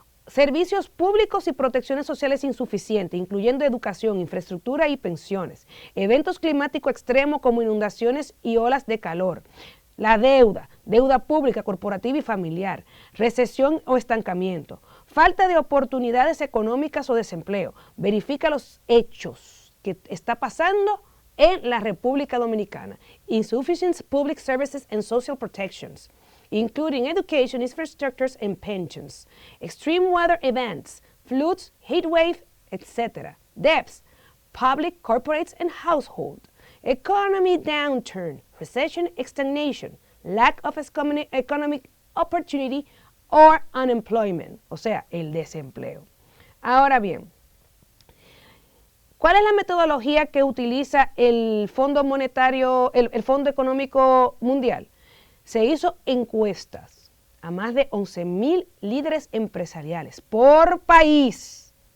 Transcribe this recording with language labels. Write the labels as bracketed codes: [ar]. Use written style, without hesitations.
[es] servicios públicos y protecciones sociales insuficientes, incluyendo educación, infraestructura y pensiones, eventos climáticos extremos como inundaciones y olas de calor, la deuda pública, corporativa y familiar, recesión o estancamiento, falta de oportunidades económicas o desempleo. Verifica los hechos que está pasando en la República Dominicana. [en] Insufficient public services and social protections, including education, infrastructures, and pensions, extreme weather events, floods, heat wave, etc., debts, public, corporates, and household, economy downturn, recession, stagnation, lack of economic opportunity, or unemployment, [es] o sea, el desempleo. Ahora bien, ¿cuál es la metodología que utiliza el Fondo Monetario, el Fondo Económico Mundial? Se hizo encuestas a más de 11,000 líderes empresariales por país.